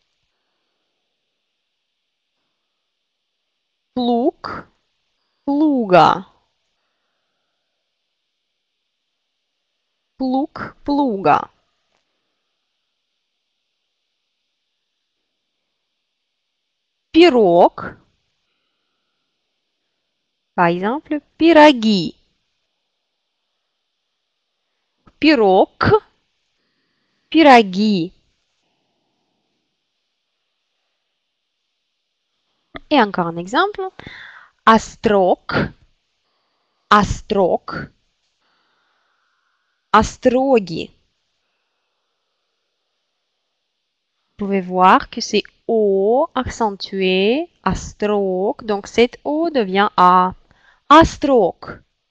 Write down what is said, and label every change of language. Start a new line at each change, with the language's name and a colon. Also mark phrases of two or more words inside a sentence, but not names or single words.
Russian: Плуг, плуга. Плуг, плуга. Пирог.
French: Par exemple,
Russian: пироги. Пирог, пироги.
French: Et encore un exemple.
Russian: Острог, острог. Остроги.
French: Vous pouvez voir que c'est O accentué, astrog. Donc cet O devient A. Astrog.